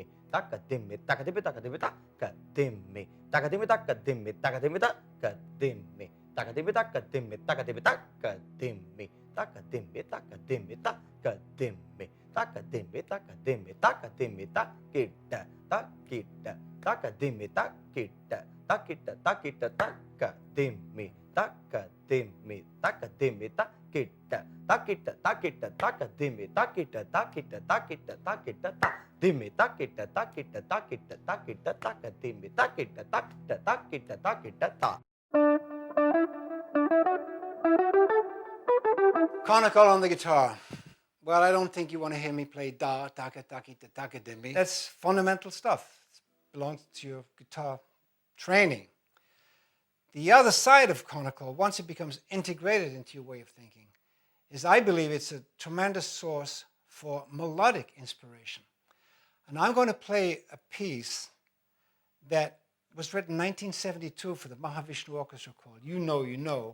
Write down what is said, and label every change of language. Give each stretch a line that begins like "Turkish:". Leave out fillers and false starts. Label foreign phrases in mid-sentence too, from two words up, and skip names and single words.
English: taka dimmi, taka dimmi, taka dimmi, taka dimmi, taka dimmi, taka dimmi, taka dimmi, taka dimmi, taka dimmi, taka dimmi, taka dimmi, taka dimmi, taka dimmi, taka dimmi, taka dimmi, taka dimmi, taka dimmi, taka dimmi, takita, takita, taka dimmi, takita, takita, takita, taka dimmi, taka dimmi, taka dimmi, takita, takita, takita, taka dimmi, takita, takita, takita, takita, dimmi, takita, takita, takita, takita, taka dimmi, takita, takita, takita, takita, ta. Conical on the guitar. Well, I don't think you want to hear me play da, taka, takita, taka, dimmi. That's fundamental stuff. It belongs to your guitar training. The other side of conical, once it becomes integrated into your way of thinking, is I believe it's a tremendous source for melodic inspiration. And I'm going to play a piece that was written in 1972 for the Mahavishnu Orchestra called You Know, You Know.